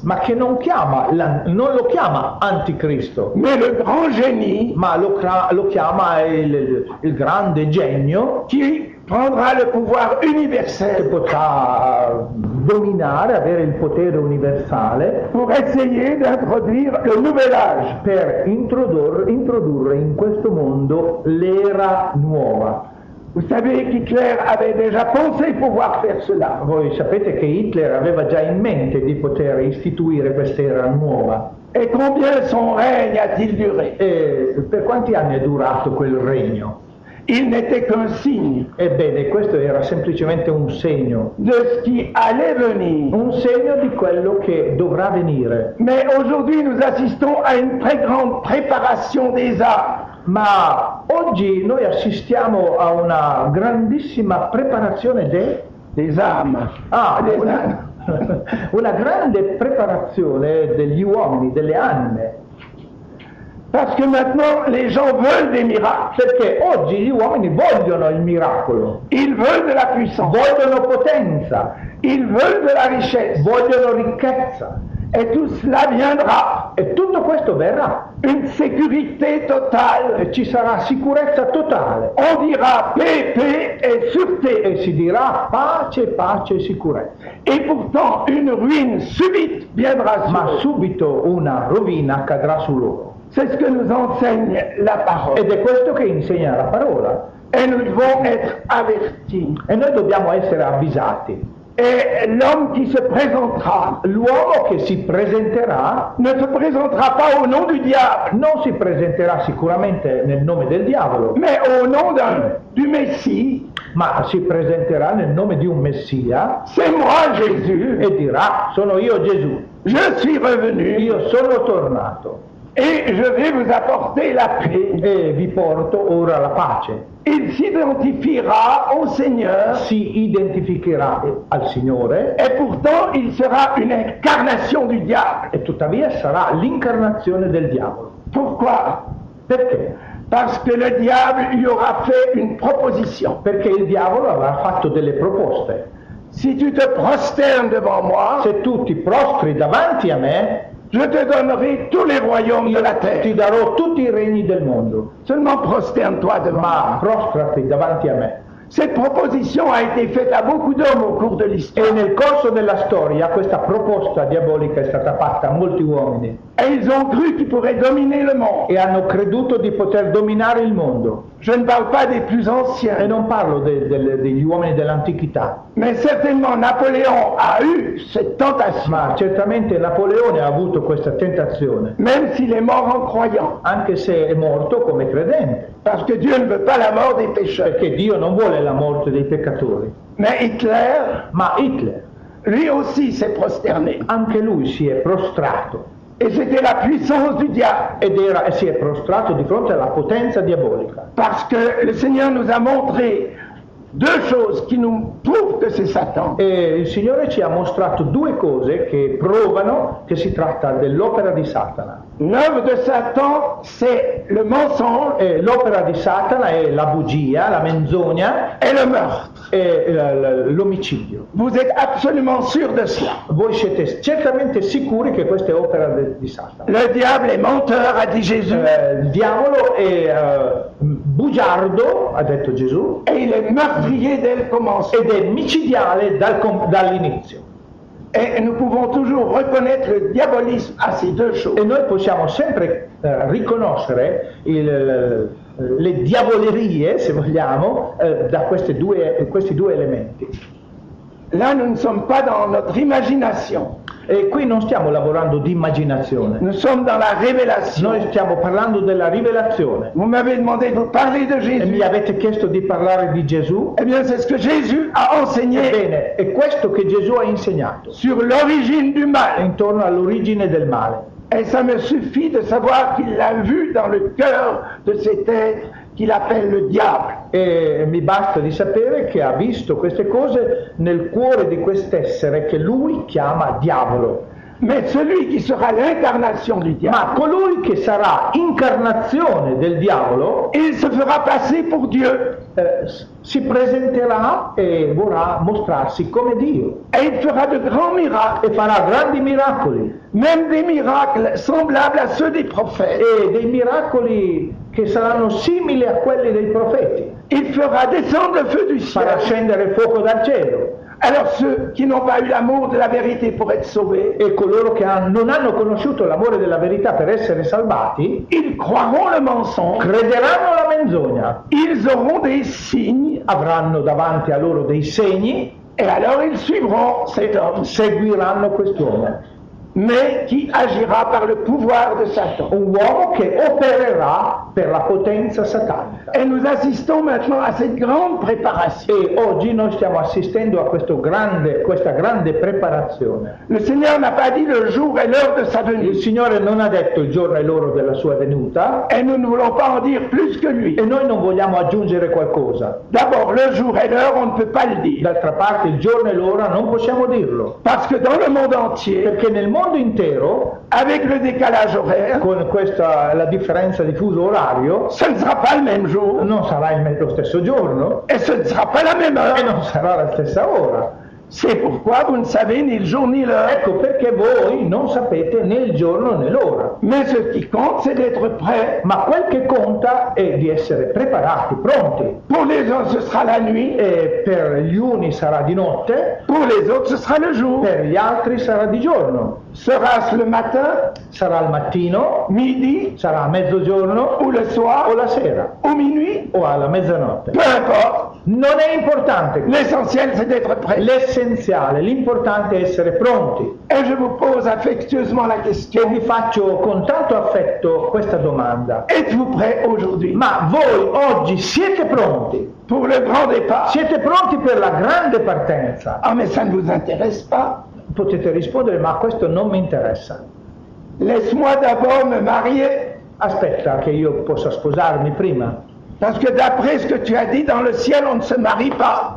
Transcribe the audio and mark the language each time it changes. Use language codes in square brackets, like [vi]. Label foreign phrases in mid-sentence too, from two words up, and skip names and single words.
[it] ma che non lo chiama anticristo, [fr] mais le grand génie [it] ma lo chiama il grande genio [fr] qui prendra le pouvoir [it] che [fr] universel [it] potrà dominare, avere il potere universale [fr] pour essayer d'introduire le nouvel âge. [it] per introdurre in questo mondo l'era nuova. [fr] Vous savez qu'Hitler avait déjà pensé pouvoir faire cela. [it] Voi sapete che Hitler aveva già in mente di poter istituire quest'era nuova. [fr] Et combien son règne a-t-il duré? [it] E per quanti anni è durato quel regno? [fr] Il n'était qu'un signe [it] Ebbene, questo era semplicemente un segno [fr] de ce qui allait venir. [it] di quello che dovrà venire. [fr] Mais aujourd'hui, nous assistons à une très grande préparation des âmes. [it] Ma oggi noi assistiamo a una grandissima preparazione [fr] Des âmes. Des âmes. [it] una grande preparazione degli uomini, delle anime. [fr] Parce que maintenant, les gens veulent des miracles. [it] Perché oggi gli uomini vogliono il miracolo, [fr] Ils veulent de la puissance. [it] vogliono potenza, [fr] Ils veulent de la richesse. [it] vogliono ricchezza. [fr] Et tout cela viendra. [it] E tutto questo verrà. [fr] Une sécurité totale. [it] E ci sarà sicurezza totale. [fr] On dira paix, paix et sûreté. [it] E si dirà pace, pace e sicurezza. [fr] Et pourtant, une ruine subite viendra sur [it] Ma [fr] eux. [it] subito una rovina cadrà su loro. [fr] C'est ce que nous enseigne la parole. [it] Ed è questo che insegna la parola. [fr] Et nous devons être avertis. [it] E noi dobbiamo essere avvisati. [fr] Et l'homme qui se présentera [it] L'uomo che si presenterà [fr] ne se présentera pas au nom du diable, [it] non si presenterà sicuramente nel nome del diavolo, [fr] mais au nom du Messie. [it] ma si presenterà nel nome di un Messia [fr] C'est moi Jésus, [it] e dirà: sono io Gesù, [fr] je suis revenu [it] io sono tornato [fr] et je vais vous apporter la paix. [it] e vi porto ora la pace. [fr] Il s'identifiera au Seigneur [it] Si identificherà al Signore [fr] et pourtant il sera une incarnation du diable. [it] e tuttavia sarà l'incarnazione del diavolo. [fr] Pourquoi? [it] Perché? [fr] Parce que le diable lui aura fait une proposition. [it] Perché il diavolo avrà fatto delle proposte. [fr] Si tu te prosternes devant moi, [it] Se tu ti prostri davanti a me, [fr] je te donnerai tous les royaumes de la [it] ti [fr] terre. [it] darò tutti i regni del mondo, [fr] Seulement prosterne-toi devant [it] ma [fr] moi. [it] prostrati davanti a me. [fr] Cette proposition a été faite à beaucoup d'hommes au cours de [it] E [fr] l'histoire. [it] nel corso della storia questa proposta diabolica è stata fatta a molti uomini [fr] Et ils ont cru qu'ils pourraient dominer le monde. [it] e hanno creduto di poter dominare il mondo. [fr] Je ne parle pas des plus [it] E [fr] anciens, [it] non parlo degli uomini dell'antichità, [fr] mais certainement Napoléon a eu cette tentation, [it] ma certamente Napoleone ha avuto questa tentazione, [fr] même s'il est mort en croyant, [it] anche se è morto come credente, [fr] parce que Dieu ne veut pas la mort des pécheurs. [it] perché Dio non vuole la morte dei peccatori. [fr] Mais Hitler, [it] Ma Hitler, [fr] lui aussi s'est prosterné. [it] anche lui si è prostrato [fr] Et c'était la puissance du diable. [it] e si è prostrato di fronte alla potenza diabolica. [fr] Parce que le Seigneur nous a montré deux choses qui nous prouvent que c'est Satan. [it] E il Signore ci ha mostrato due cose che provano che si tratta dell'opera di Satana. [fr] L'œuvre de Satan, c'est le mensonge [it] E l'opera di Satana è la bugia, la menzogna [fr] et le meurtre. [it] e l'omicidio. [fr] Vous êtes absolument sûr de cela. [it] Voi siete certamente sicuri che questa è opera di Satana. [fr] Le diable est menteur, a dit Jésus, [it] Il diavolo è bugiardo, ha detto Gesù, [fr] et il est meurtrier dès le commencement. [it] ed è micidiale dall'inizio. [fr] Et nous pouvons toujours reconnaître le diabolisme à ces deux choses. [it] E noi possiamo sempre riconoscere le diavolerie, se vogliamo, da questi due elementi. [fr] Là, nous ne sommes pas dans notre imagination. [it] E qui non stiamo lavorando di immaginazione, [fr] Nous sommes dans la révélation. [it] noi stiamo parlando della rivelazione. [fr] Vous m'avez demandé de vous parler de [it] E mi [fr] Jésus. [it] avete chiesto di parlare di Gesù? [fr] Eh bien, c'est ce que Jésus a enseigné [it] Ebbene, è questo che Gesù ha insegnato, [fr] sur l'origine du mal. [it] intorno all'origine del male. [fr] Et ça me suffit de savoir qu'il l'a vu dans le cœur de cet être qu'il appelle le diable. [it] E mi basta di sapere che ha visto queste cose nel cuore di quest'essere che lui chiama diavolo. [fr] Mais celui qui sera l'incarnation du diable, [it] Ma colui che sarà incarnazione del diavolo [fr] il se fera passer pour Dieu. [it] si presenterà e vorrà mostrarsi come Dio [fr] Et il fera de grands miracles, [it] e farà grandi miracoli [fr] même des miracles semblables à ceux des prophètes. [it] e dei miracoli che saranno simili a quelli dei profeti. [fr] Il fera descendre le feu du [it] Farà [fr] ciel. [it] scendere il fuoco dal cielo [fr] Alors ceux qui n'ont pas eu l'amour de la vérité pour être sauvés, [it] e coloro che non hanno conosciuto l'amore della verità per essere salvati [fr] ils croiront le mensonge, [it] crederanno alla menzogna, [fr] ils auront des signes, [it] avranno davanti a loro dei segni, [fr] et alors ils suivront cet homme, [it] seguiranno quest'uomo, [fr] mais qui agira par le pouvoir de Satan. [it] un uomo che opererà per la potenza satanica. [fr] Et nous assistons maintenant à cette grande préparation. [it] E oggi noi stiamo assistendo a questa grande preparazione. [fr] Le Seigneur n'a pas dit le jour et l'heure de sa venue, [it] Il Signore non ha detto il giorno e l'ora della sua venuta [fr] et nous ne voulons pas en dire plus que lui. [it] e noi non vogliamo aggiungere qualcosa. [fr] D'abord, le jour et l'heure, on ne peut pas le dire, [it] D'altra parte il giorno e l'ora non possiamo dirlo, [fr] parce que dans le monde entier, [it] perché nel mondo intero, [fr] avec le décalage horaire, [it] con la differenza di fuso orario, [fr] ce ne sera pas le même jour, [it] non sarà lo stesso giorno [fr] et ce ne sera pas la même [it] e [fr] heure. [it] non sarà la stessa ora. [fr] C'est pourquoi vous ne savez ni le jour ni l'heure. [it] Ecco perché voi non sapete né il giorno né l'ora. [fr] Mais ce qui compte, c'est d'être prêt. [it] Ma quel che conta è di essere preparati, pronti. [fr] Pour les uns, ce sera la nuit. [it] E per gli uni sarà di notte, [fr] Pour les autres, ce sera le jour. [it] per gli altri sarà di giorno. [fr] Sera-ce le matin, [it] Sarà al mattino, [fr] midi, [it] sarà a mezzogiorno [fr] ou le [it] o [fr] soir, [it] la sera [fr] ou minuit? [it] o alla mezzanotte. [fr] Peu importe. [it] Non è importante. [fr] L'essentiel, c'est d'être prêt. [it] L'essenziale, l'importante è essere pronti. [fr] Et je vous pose affectueusement la [it] E [fr] question, [it] vi faccio con tanto affetto questa domanda. [fr] êtes-vous prêt aujourd'hui [it] Ma voi oggi siete pronti? [fr] pour le grand départ? [it] Siete pronti per la grande partenza? [fr] Ah, mais ça ne vous intéresse pas? [it] Potete rispondere, ma questo non mi interessa. [fr] Laisse-moi d'abord me marier, [it] Aspetta che io possa sposarmi prima, [fr] parce que d'après ce que tu as dit, dans le ciel, on ne se marie pas.